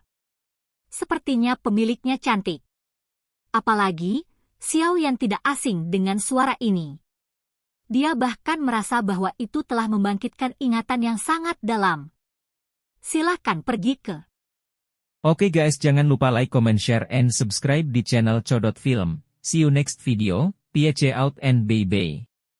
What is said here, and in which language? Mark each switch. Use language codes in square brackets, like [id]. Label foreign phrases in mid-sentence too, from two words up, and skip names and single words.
[id] Sepertinya pemiliknya cantik. Apalagi, Xiaoyan tidak asing dengan suara ini. Dia bahkan merasa bahwa itu telah membangkitkan ingatan yang sangat dalam. Silakan pergi ke. Oke guys, jangan lupa [en] like, comment, share, and subscribe [id] di channel Codot Film. [en] See you next video, peace out and bye-bye.